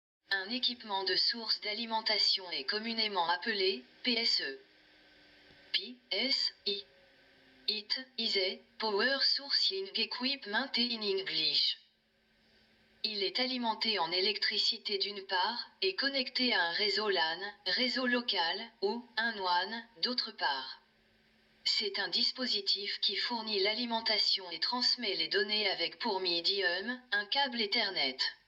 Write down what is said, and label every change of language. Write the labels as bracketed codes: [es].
[fr] Un équipement de source d'alimentation est communément appelé PSE. PSI. [en] It is a Power Sourcing Equipment in English. [fr] Il est alimenté en électricité d'une part, et connecté à un réseau LAN, réseau local, ou un WAN, d'autre part. C'est un dispositif qui fournit l'alimentation et transmet les données avec pour médium, un câble Ethernet.